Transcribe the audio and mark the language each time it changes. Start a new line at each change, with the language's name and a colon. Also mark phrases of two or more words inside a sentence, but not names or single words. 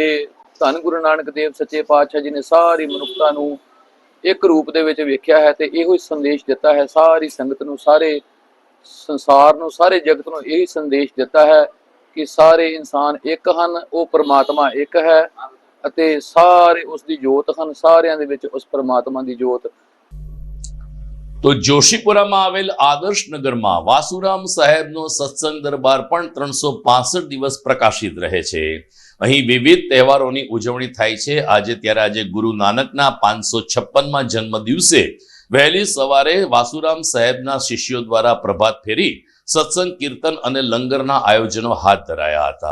Punjabi: ਧੰਨ ਗੁਰੂ ਨਾਨਕ ਦੇਵ ਸੱਚੇ ਪਾਤਸ਼ਾਹ ਜੀ ਨੇ ਸਾਰੀ ਮਨੁੱਖਤਾ ਨੂੰ ਇੱਕ ਰੂਪ ਦੇ ਵਿੱਚ ਵੇਖਿਆ ਹੈ ਤੇ ਇਹੋ ਹੀ ਸੰਦੇਸ਼ ਦਿੱਤਾ ਹੈ ਸਾਰੀ ਸੰਗਤ ਨੂੰ, ਸਾਰੇ ਸੰਸਾਰ ਨੂੰ, ਸਾਰੇ ਜਗਤ ਨੂੰ ਇਹੀ ਸੰਦੇਸ਼ ਦਿੱਤਾ ਹੈ ਕਿ ਸਾਰੇ ਇਨਸਾਨ ਇੱਕ ਹਨ, ਉਹ ਪਰਮਾਤਮਾ ਇੱਕ ਹੈ ਅਤੇ ਸਾਰੇ ਉਸ ਦੀ ਜੋਤ ਹਨ. ਸਾਰਿਆਂ ਦੇ ਵਿੱਚ ਉਸ ਪਰਮਾਤਮਾ ਦੀ ਜੋਤ.
Gujarati: તો જોશીપુરામાં આવેલ આદર્શનગરમાં વાસુરામ સાહેબનો સત્સંગ દરબાર પણ 365 દિવસ પ્રકાશિત રહે છે. અહીં વિવિધ તહેવારોની ઉજવણી થાય છે. આજે ગુરુ નાનકના 556મા જન્મ દિવસે વહેલી સવારે વાસુરામ સાહેબના શિષ્યો દ્વારા પ્રભાત ફેરી, સત્સંગ, કીર્તન અને લંગરના આયોજનો હાથ ધરાયા હતા.